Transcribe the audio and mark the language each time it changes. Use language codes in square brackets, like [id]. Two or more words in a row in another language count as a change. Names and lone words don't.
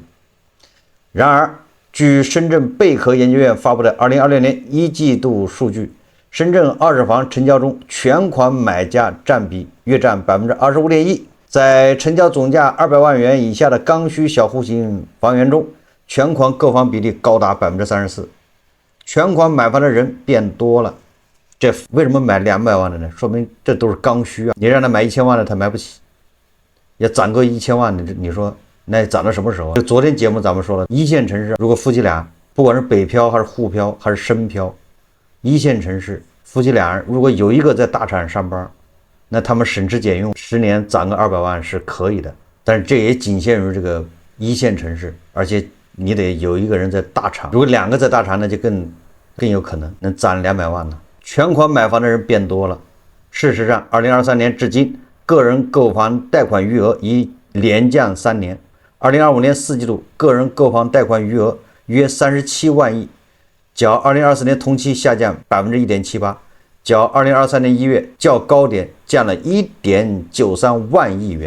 [zh] 然而，據深圳貝殼研究院發布的2026年1季度數據，深圳二手房成交中全款買家占比約占 25.1%， 在成交總價200萬元以下的剛需小戶型房源中，全款購房比例高達 34%。全款買房的人變多了，這為什麼買200萬的呢？說明這都是剛需啊！你讓他買1000 萬的他買不起，也攒夠1000萬的，你說那攒到什麼时候啊？就昨天節目咱們說了，一線城市如果夫妻倆不管是北漂還是沪漂還是深漂，一線城市夫妻俩人如果有一個在大厂上班， 那他們省吃俭用，10年攒個200萬是可以的。但是这也仅限于这个一线城市，而且你得有一个人在大厂，如果2个在大厂，那就更有可能能攒200万了。全款買房的人變多了。事實上，2023年至今，個人購房貸款餘額已連降3年。2025年4季度，個人購房貸款餘額約37萬億，較2024年同期下降 1.78%， 較2023年1月較高點降了 1.93 萬億元。